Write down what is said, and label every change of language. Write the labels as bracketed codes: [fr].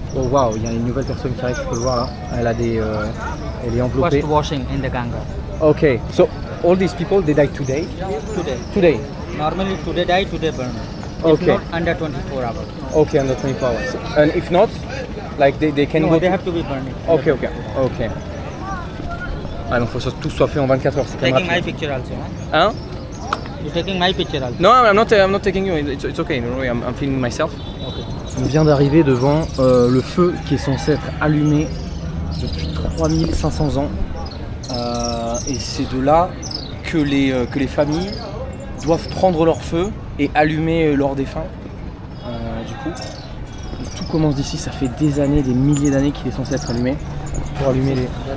[fr] Oh wow, il y a une nouvelle personne qui arrive, tu peux le voir là. Elle est enveloppée. [en] First washing in the Ganga. Okay, so all these people they die today? Today. Normally today die, today burn. If Okay. not, under 24 hours. Okay, under 24 hours. And if not, like they can No, go they to... have to be burned. Ok. [fr] Ah donc faut que tout soit fait en 24 heures, c'est quand même [en] Taking my [fr] rapide. [en] picture also, huh? [fr] Hein? [en] You're taking my picture also. No, I'm not taking you, it's okay, don't worry, I'm filming myself. Okay. [fr] On vient d'arriver devant le feu qui est censé être allumé depuis 3500 ans. Et c'est de là que les familles doivent prendre leur feu et allumer leurs défunts. Du coup, tout commence d'ici, ça fait des années, des milliers d'années qu'il est censé être allumé pour allumer les...